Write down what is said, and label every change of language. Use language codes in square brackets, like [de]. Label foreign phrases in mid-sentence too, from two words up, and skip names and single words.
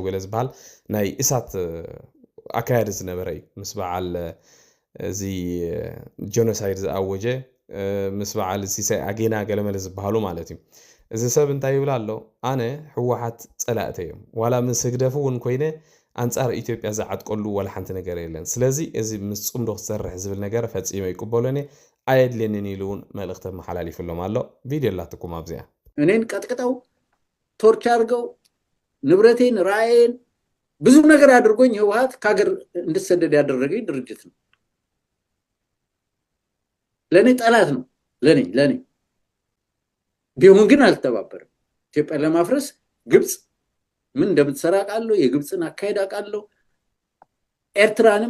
[ti] ገለ ዝበሃል ናይ እሳት ኣካያዲ ዝነበረ እዩ ምስ በዓል እዚ ጀኖሳይድ ዝኣወጀ ምስ በዓል ሲሳይ ኣጌና ገለመለ ዝበሃሉ ማለት እዩ እዚ ሰብ እንታይ ይብል ኣሎ ኣነ ሕወሓት ፀላእተ እዮም ዋላ ምስ ህግደፍ እውን ኮይነ ኣንጻር ኢትዮጵያ ዝዓጥቀሉ ወላ ሓንቲ ነገር የለን ስለዚ እዚ ምስ ፅምዶ ክሰርሕ ዝብል ነገር ፈፂመ ይቅበሎኒ ኣየድልየንን ኢሉ እውን መልእኽቲ መሓላሊፍሎም ኣሎ ቪድዮ ላትኩም ኣብዚኣ [am] እኔን ቀጥቅጠው ቶርች አድርገው ንብረቴን ራእዬን ብዙ ነገር አድርጎኝ ህወሓት ከሀገር እንድሰደድ ያደረገኝ ድርጅት ነው ለኔ ጠላት ነው ለኔ ቢሆን ግን አልተባበረም ኢትዮጵያ ለማፍረስ ግብጽ ምን እንደምትሰራ ቃለው የግብጽን አካሄድ አቃለው ኤርትራንም